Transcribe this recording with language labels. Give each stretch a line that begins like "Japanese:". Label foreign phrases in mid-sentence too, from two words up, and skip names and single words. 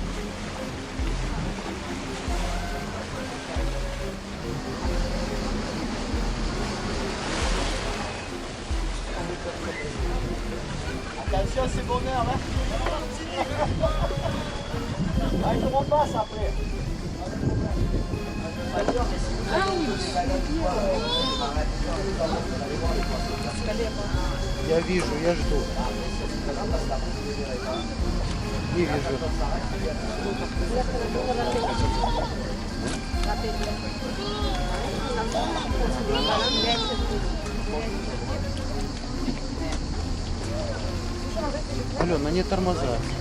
French: Attention, c'est bonheur, hein. Ah, je repasse après.
Russian: Я вижу, я жду. Не вижу. Алена, не тормоза.